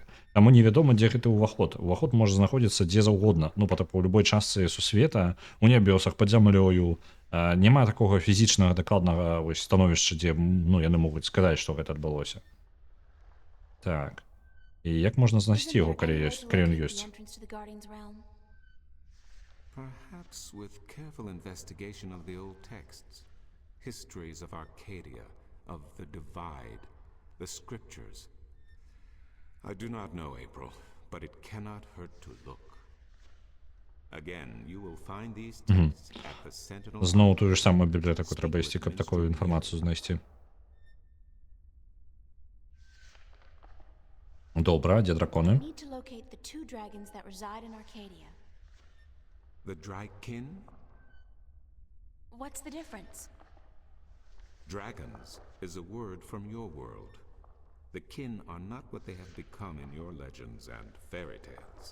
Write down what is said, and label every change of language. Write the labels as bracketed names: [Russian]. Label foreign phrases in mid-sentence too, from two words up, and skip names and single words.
[Belarusian] Таму невядома, дзе гэты ўваход. Уваход можа знаходзіцца дзе заўгодна. Па тыпу ў любой частцы сусвета, у небёсах, пад зямлёю. Няма такога фізічнага дакладнага становішча, дзе яны могуць сказаць, што гэта адбылося. Так. І як можна знайсці яго, калі ён ёсць? [English] Perhaps with careful investigation of the old texts, histories of Arcadia, of the Divide, the scriptures. I do not know, April, but it cannot hurt to look. Again, you will find these texts at the Sentinel. [Belarusian] Знову ту ж саму бібліятэку трэба ісці, каб такую інфармацію знайсці. Добра, дзе драконы? [English] Need to locate the two dragons that reside in Arcadia. The Drykin? What's the difference? Dragons is a word from your world. The kin are not what they have become in your legends and fairy tales.